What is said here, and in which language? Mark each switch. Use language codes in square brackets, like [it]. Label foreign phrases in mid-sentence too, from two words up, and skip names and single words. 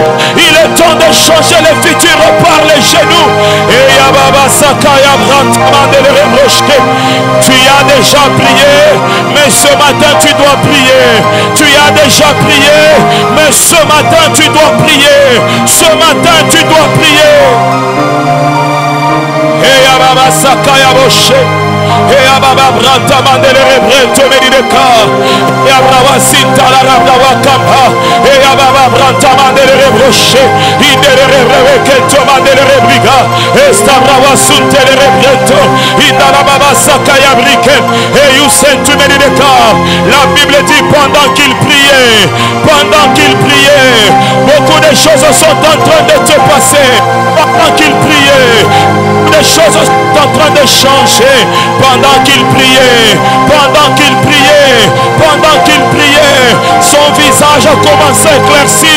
[fr] Il est temps de changer le futur par les genoux. Et Yababa Sakaya Brantman de Rebrochke. Tu as déjà prié, mais ce matin tu dois prier. Tu as déjà prié, mais ce matin tu dois prier. Ce matin tu dois prier. Et Yababa Sakaya Boshe. Et Ababa Branta Mandele Rebrento Medideka. Et Abrava Sinta la Rabdava Kampa. Et Ababa Branta Mandele Rebroche. Indele Rebreketo Mandele Rebriga. Et Stabrava Suntele Rebrento. Indala Baba Sakaya Brike. Et Yousentu Medideka. La Bible dit pendant qu'il priait, beaucoup de choses sont en train de te passer. Pendant qu'il priait, des choses sont en train de changer. Pendant qu'il priait, son visage a commencé à éclaircir.